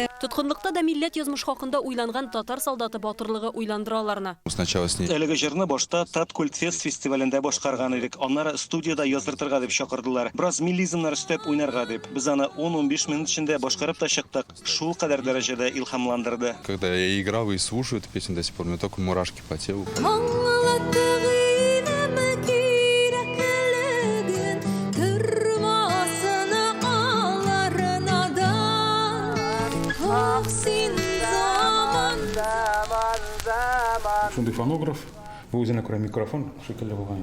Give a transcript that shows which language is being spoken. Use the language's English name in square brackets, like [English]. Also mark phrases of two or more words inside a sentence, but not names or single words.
[Tatar] Тоткынлыкта да милләт язмыш хакында уйланган татар солдаты батырлыгы уйландыраларны. Әлеге җырны башта Таткультфест фестивалендә башкарган идек. Аннары студияда яздыртырга дип чакырдылар. Бераз миллизмнар өстәп уйнарга дип. Біз аны 10-15 минут эчендә башкарып та чыктык. Шул кадәр дәрәҗәдә илһамландырды. [Russian] Когда я играл и слушаю эту песню до сих пор, у меня только мурашки по телу. [Tatar] Шундай фонограф, бу үзенә күрә микрофон шикелле булган.